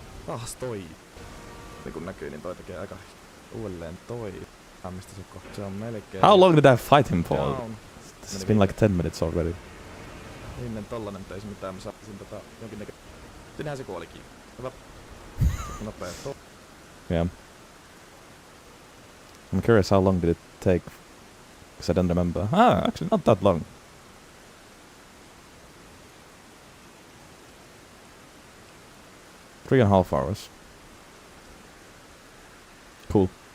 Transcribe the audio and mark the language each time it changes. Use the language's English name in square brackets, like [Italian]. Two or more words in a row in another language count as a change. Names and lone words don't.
[Finnish] Taas toi. Niin kun näkyy, niin toi tekee aika Uudelleen toi. Mistä se kohta? Se on melkein... [English] How long did I fight him for? Down. It's been like 10 minutes already. [Finnish] Ennen tollanen, mutta ei se mitään. Mä saatiin jonkinnäköistä... Siinähän se kuolikin. Hyvä. Nopea toi. [English] Yeah. I'm curious how long did it take, because I don't remember. Actually not that long. Three and a half hours. Cool.